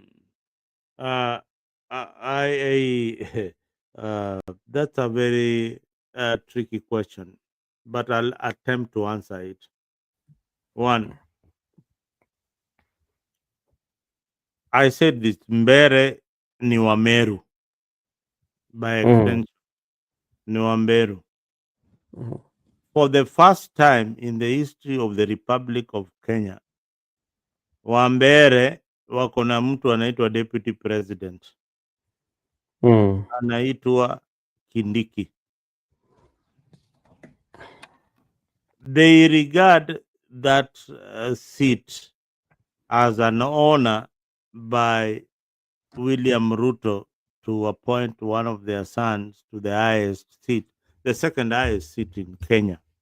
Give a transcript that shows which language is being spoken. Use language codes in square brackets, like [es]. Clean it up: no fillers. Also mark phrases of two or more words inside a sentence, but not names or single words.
[en] Uh, that's a very tricky question, but I'll attempt to answer it. One, I said this [sw] Mbere ni Wameru, [en] by extension, [sw] ni Wamberu. [en] For the first time in the history of the Republic of Kenya, [sw] Wambere wako na mtu anaitwa [en] deputy president, [sw] anaitwa Kindiki. [en] They regard that seat as an honor by William Ruto to appoint one of their sons to the highest seat, the second highest seat in Kenya.